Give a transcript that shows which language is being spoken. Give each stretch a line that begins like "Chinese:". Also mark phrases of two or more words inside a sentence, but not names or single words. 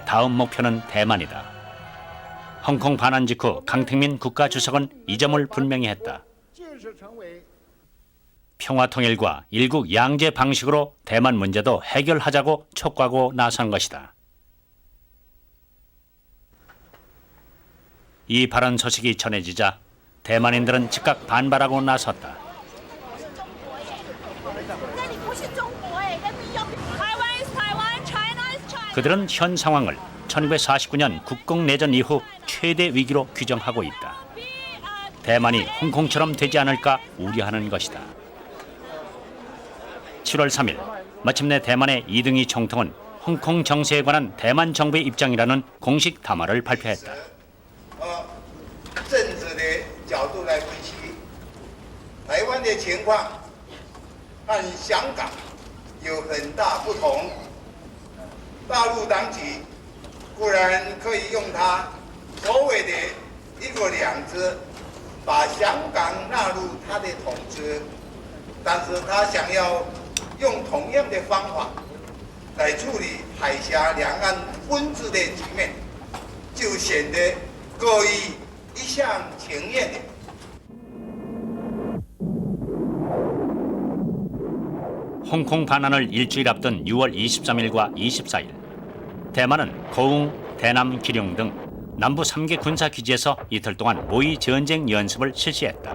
Korean: 그들의 다음 목표는 대만이다. 홍콩 반환 직후 강택민 국가주석은 이 점을 분명히 했다.
Chinese: 建设成为
Korean: 평화통일과 일국 양제 방식으로 대만 문제도 해결하자고 촉구하고 나선 것이다. 이 발언 소식이 전해지자 대만인들은 즉각 반발하고 나섰다. 그들은 현 상황을 1949년 국공내전 이후 최대 위기로 규정하고 있다. 대만이 홍콩처럼 되지 않을까 우려하는 것이다. 7월 3일 마침내 대만의 이등희 총통은 홍콩 정세에 관한 대만 정부의 입장이라는 공식 담화를 발표했다.
Chinese: 政治的角度来分析，台湾的情况和香港有很大不同。大陆当局固然可以用它所谓的“一国两制”把香港纳入它的统治，但是他想要用同样的方法来处理海峡两岸分治的局面，就显得过于一厢情愿的。
Korean: 홍콩 반환을 일주일 앞둔 6월 23일과 24일 대만은 고흥, 대남, 기룡 등 남부 3개 군사기지에서 이틀 동안 모의 전쟁 연습을 실시했다.